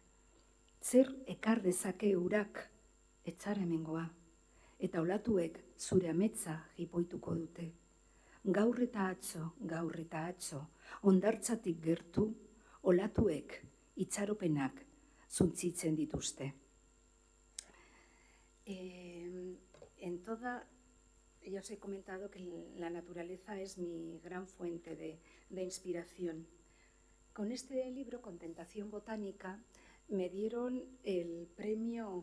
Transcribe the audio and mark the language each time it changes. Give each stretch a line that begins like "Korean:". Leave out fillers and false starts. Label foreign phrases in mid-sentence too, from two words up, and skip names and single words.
Basque: Zer ekar dezake urak? Etzara hemengoa. Eta olatuek zure ametsa jipoituko dute. Gaur eta atzo, hondartzatik gertu, olatuek itxaropenak zuntzitzen dituzte.
Spanish: Ya os he comentado que la naturaleza es mi gran fuente de inspiración. Con este libro, con Tentación Botánica, me dieron el premio...